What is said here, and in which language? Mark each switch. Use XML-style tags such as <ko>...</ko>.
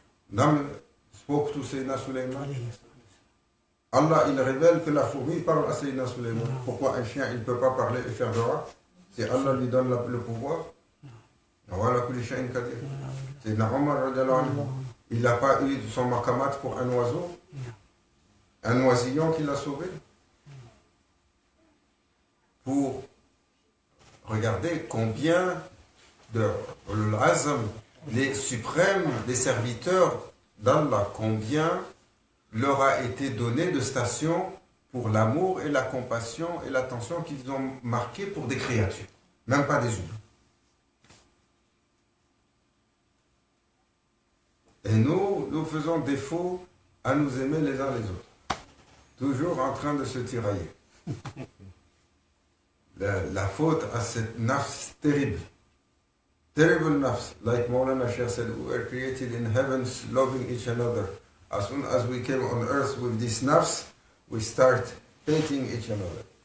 <en>Nam spoke to Sayyidina Sulaiman.</en> <fr>Allah, il révèle que la fourmi parle à Sayyidina Sulaiman. Pourquoi un chien, il ne peut pas parler et faire dua? C'est Allah lui donne le pouvoir. Voilà Kulisha Kadir. Sayyidina Omar, il n'a pas eu son makamat pour un oiseau. Un oisillon qui l'a sauvé. Pour regarder combien de l'azam, les suprêmes, les serviteurs d'Allah, combien leur a été donné de stations pour l'amour et la compassion et l'attention qu'ils ont marqué pour des créatures, même pas des humains. Et nous faisons défaut à nous aimer les uns les autres, toujours en train de se tirailler. La faute à cette nafs terrible. Terrible nafs.</fr> <en>Like Maulana Shaykh said, we were created in heavens loving each another. As soon as we came on earth with this nafs, we start hating each another.</en>